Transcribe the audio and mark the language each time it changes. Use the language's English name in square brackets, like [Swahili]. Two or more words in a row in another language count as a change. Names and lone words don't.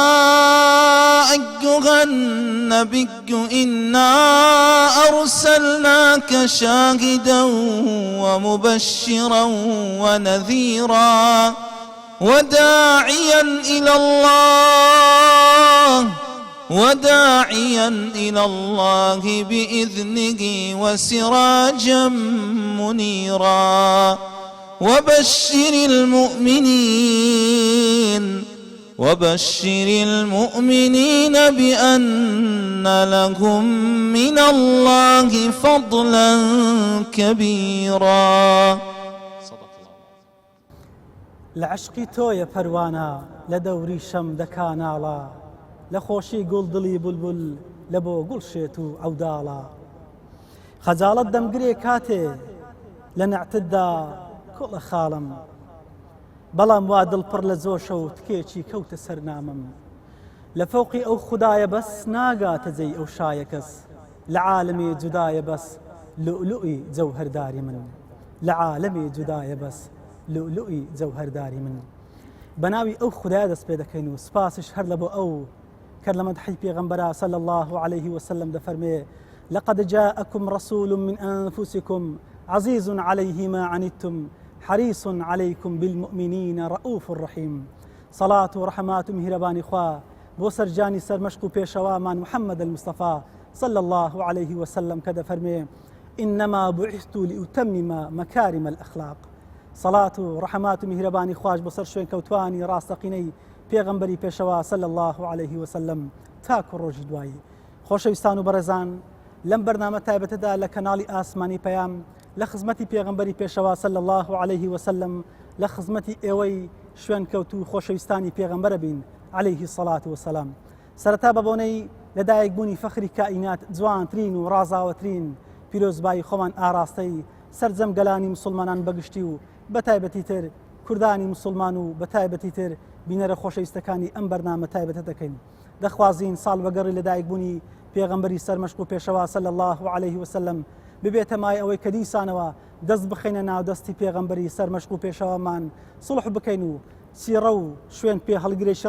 [Arabic] أيها النبي إنا أرسلناك شاهدا ومبشرا ونذيرا وداعيا إلى الله بإذنه وسراجا منيرا وبشر المؤمنين بأن لهم من الله فضلا كبيرا. [Central Kurdish] لعشقی تۆیە پەروانە لە دەوری شەم دەکاناڵە لە خۆشی گوڵدڵی بولبول لە بۆ گوڵشێت و ئەوداڵە خەجاڵەت دەمگرێ کاتێ لە نەعتتدا کوڵە خاڵم بەڵام وا دڵپڕ لە زۆشە و تکێکی کەوتە سەرنامم لە فەوقی ئەو خودایە بەس ناگاتە جێی ئەو شایە کەس لە عالەمێ جودایە بەس لؤلؤی جەوهەرداری من لە عالەمێ جودایە بەس لؤلؤی جەوهەرداری من بەناوی ئەو خودایە دەست پێ دەکەین و سپاسش هەر لە بۆ ئەو کە لە مەدحی پێغەمبەرە [Arabic] صلی الله عليه وسلم [Central Kurdish] دەفەرمێ [Arabic] لقد جاءكم رسول من أنفسكم عزيز عليه ما عنتم حريص عليكم بالمؤمنين رؤوف رحيم صلاة ورحمات [Central Kurdish] مهرباني خوا بۆ سەرجانی سەرمەشق و پێشەوامان محەممەد المصطفى [Arabic] صلى الله عليه وسلم [Central Kurdish] کە دەفەرمێ [Arabic] إنما بعثت لأتمم مكارم الأخلاق صلاة ورحمات [Central Kurdish] مهرباني خواش بۆ سەر شوێن کەوتوانی ڕاستەقینەی پێغەمبەری پێشەوا [Arabic] صلى الله عليه وسلم [Central Kurdish] تاکو ڕۆژی دوایی خۆشەویستان و بەڕێزان لەم بەرنامە تایبەتەدا لە کەناڵی ئاسمانی پەیام لە خزمەتی پێغەمبەری پێشەوا [Arabic] صلی الله عليه وسلم [Central Kurdish] لە خزمەتی ئێوەی شوێن کەوت و خۆشەویستانی پێغەمبەرە بین [Arabic] عليه الصلاة والسلام [Central Kurdish] سەرەتا بە بۆنەی لەدایکبوونی فەخری کائینات جوانترین و ڕازاوەترین پیرۆزبایی خۆمان ئاراستەی سەرجەم گەلانی مسلمانان بەگشتی و بەتایبەتی تر کوردانی مسلمان و بەتایبەتی تر بینەرە خۆشەویستەکانی ئەم بەرنامە تایبەتە دەکەین دەخوازین ساڵ بەگەڕی لەدایکبوونی پێغەمبەری سەرمەشق و پێشەوا [Arabic] صلی الله عليه وسلم [Central Kurdish] ببێتە مای ئەوەی کە دیسانەوە دەست بخەینە ناو دەستی پێغەمبەری سەرمەشق و پێشەوامان سڵح بکەین و سیرە و شوێن پێ هەڵگرێکی